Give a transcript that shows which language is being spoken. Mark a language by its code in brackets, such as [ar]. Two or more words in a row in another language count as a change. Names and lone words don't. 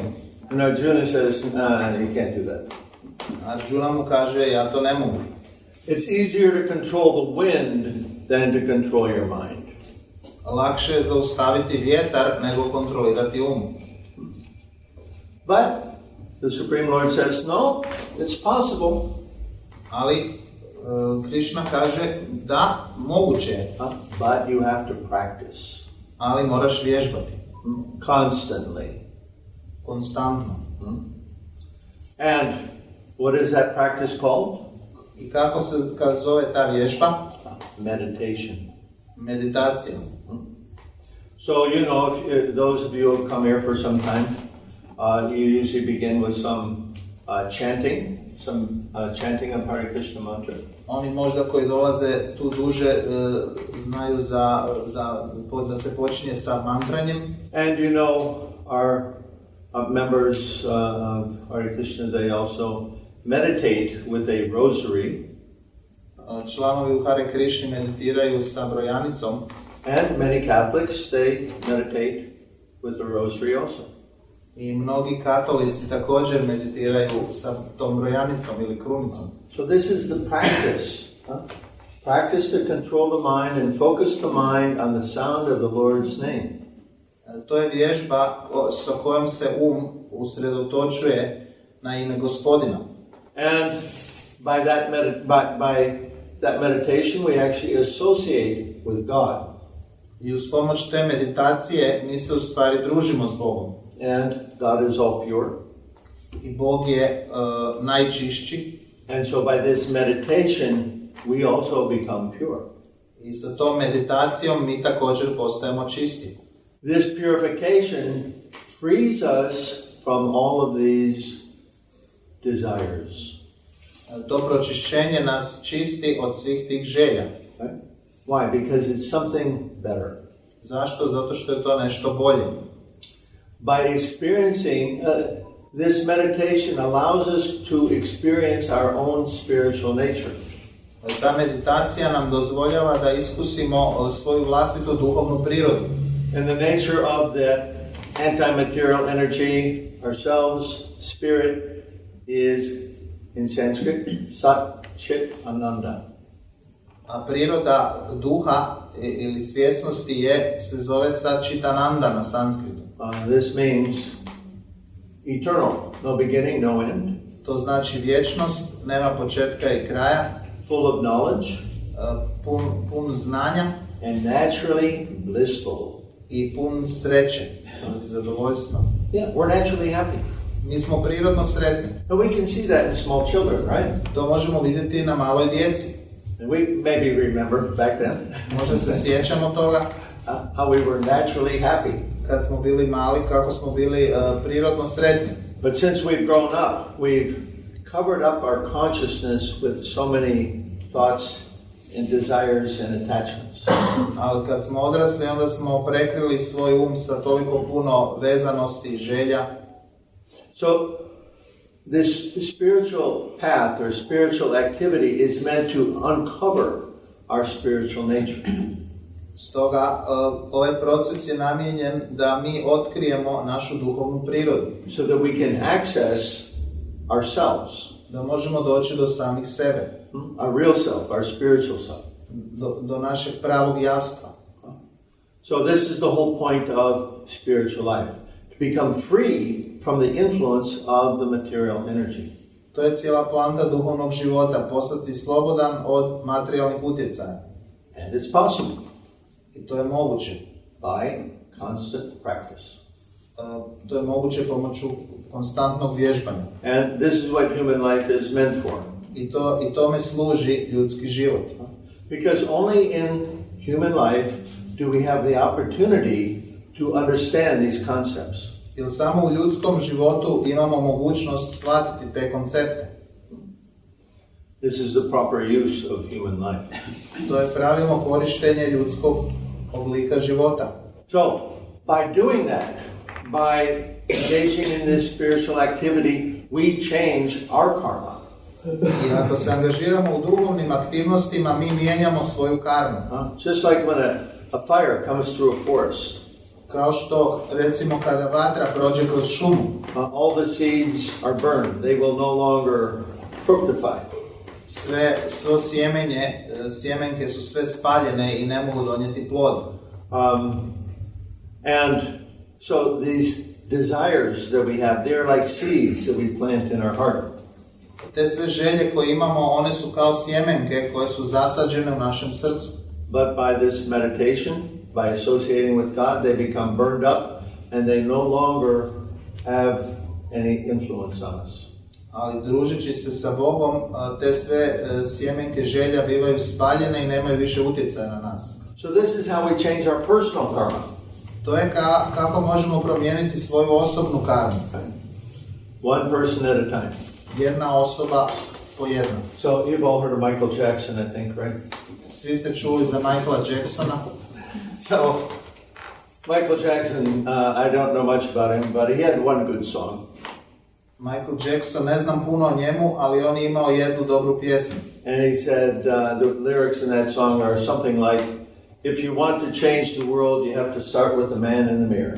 [en] And Arjuna says, nah, you can't do that. [hr] Arjuna mu kaže, ja to ne mogu. [en] It's easier to control the wind than to control your mind. [hr] Lakše je zaustaviti vjetar nego kontrolirati um. [en] But the Supreme Lord says, no, it's possible. [hr] Ali Krishna kaže da, moguće je. [en] But you have to practice. [hr] Ali moraš vježbati. [en] Constantly. [hr] Konstantno. [en] And what is that practice called? [hr] I kako se zove ta vježba? [en] Meditation. [hr] Meditacija. [en] So, you know, if those of you who have come here for some time, you usually begin with some chanting of Hare Krishna mantra. [hr] Oni možda koji dolaze tu duže znaju da se počinje sa mantranjem. [en] And you know, our members of Hare Krishna, they also meditate with a rosary. [hr] Članovi u Hare Krishni meditiraju sa brojanicom. [en] And many Catholics, they meditate with a rosary also. [hr] I mnogi katolici također meditiraju sa tom brojanicom ili krunicom. [en] So this is the practice. Practice to control the mind and focus the mind on the sound of the Lord's name. [hr] To je vježba sa kojom se usredotočuje na ime Gospodina. [en] And by that meditation we actually associate with God. [hr] I uz pomoć te meditacije mi se u stvari družimo s Bogom. [en] And God is all pure. [hr] I Bog je najčišći. [en] And so by this meditation, we also become pure. [hr] I sa tom meditacijom mi također postajemo čisti. [en] This purification frees us from all of these desires. [hr] To pročišćenje nas čisti od svih tih želja. [en] Right? Why? Because it's something better. [hr] Zašto? Zato što je to nešto bolje. [en] By experiencing this meditation allows us to experience our own spiritual nature. [hr] Ta meditacija nam dozvoljava da iskusimo svoju vlastitu duhovnu prirodu. [en] And the nature of the anti-material energy, ourselves, spirit, is in Sanskrit, [sa] Sat Chit Ananda. [hr] A priroda duha ili svjesnosti se zove Satchitananda na sanskritu. [en] This means eternal, no beginning, no end. [hr] To znači vječnost, nema početka i kraja. [en] Full of knowledge. [hr] Pun znanja. [en] And naturally blissful. [hr] I pun sreće i zadovoljstva. [en] Yeah, we're naturally happy. [hr] Mi smo prirodno sretni. [en] And we can see that in small children, right? [hr] To možemo vidjeti na maloj djeci. [en] And we maybe remember back then. [hr] Možda se sjećamo toga. [en] How we were naturally happy. [hr] Kad smo bili mali, kako smo bili prirodno sretni. [en] But since we've grown up, we've covered up our consciousness with so many thoughts and desires and attachments. [hr] Ali kad smo odrasli, onda smo prekrili svoj sa toliko puno vezanosti i želja. [en] So this spiritual path or spiritual activity is meant to uncover our spiritual nature. [hr] Stoga ovaj proces je namijenjen da mi otkrijemo našu duhovnu prirodu. [en] So that we can access ourselves. [hr] Da možemo doći do samih sebe. [en] Our real self, our spiritual self. [hr] Do našeg pravog javstva. [en] So this is the whole point of spiritual life. To become free from the influence of the material energy. [hr] To je cijela poanta duhovnog života, postati slobodan od materijalnih utjecaja. [en] And it's possible. [hr] I to je moguće. [en] By constant practice. [hr] To je moguće pomoću konstantnog vježbanja. [en] And this is what human life is meant for. [hr] I tome služi ljudski život. [en] Because only in human life do we have the opportunity to understand these concepts. [hr] Jer samo u ljudskom životu imamo mogućnost shvatiti te koncepte. [en] This is the proper use of human life. [hr] To je pravilno korištenje ljudskog oblika života. [en] So, by doing that, by engaging in this spiritual activity, we change our karma. [hr] I ako se angažiramo u duhovnim aktivnostima, mi mijenjamo svoju karmu. [en] Just like when a fire comes through a forest. [hr] Kao što, recimo, kada vatra prođe kroz šumu. [en] All the seeds are burned. They will no longer fructify. [hr] Svo sjemenke su sve spaljene i ne mogu donijeti plod. [en] And so these desires that we have, they're like seeds that we plant in our heart. [hr] Te sve želje koje imamo, one su kao sjemenke koje su zasađene u našem srcu. [en] But by this meditation, by associating with God, they become burned up and they no longer have any influence on us. [hr] Ali družeći se sa Bogom, te sve sjemenke želja bivaju spaljene i nemaju više utjecaja na nas. [en] So this is how we change our personal karma. [hr] To je kako možemo promijeniti svoju osobnu karmu. [en] One person at a time. [hr] Jedna osoba po jedna. [en] So you've all heard of Michael Jackson, I think, right? [hr] Svi ste čuli za Michaela Jacksona. [en] So, Michael Jackson, I don't know much about him, but he had one good song. [hr] Michael Jackson, ne znam puno o njemu, ali on je imao jednu dobru pjesmu. [en] And he said, the lyrics in that song are something like, if you want to change the world, you have to start with the man in the mirror.